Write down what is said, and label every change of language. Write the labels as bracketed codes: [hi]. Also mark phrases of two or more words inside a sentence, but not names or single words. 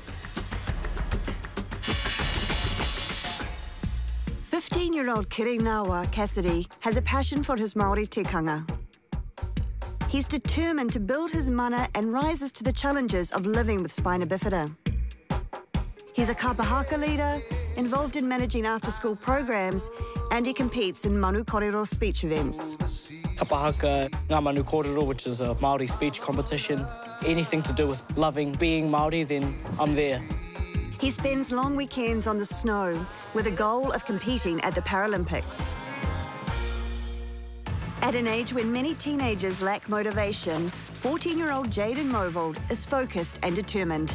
[en] 15-year-old Kirina Cassidy has a passion for his Māori tikanga. He's determined to build his mana and rises to the challenges of living with spina bifida. He's a kapahaka leader, involved in managing after-school programs, and he competes in [mi] manu korero [en] speech events. [mi] Kapahaka, ngā manu korero, [en] which is a Māori speech competition. Anything to do with loving being Māori, then I'm there. He spends long weekends on the snow with a goal of competing at the Paralympics. At an age when many teenagers lack motivation, 14-year-old Jaden Movold is focused and determined.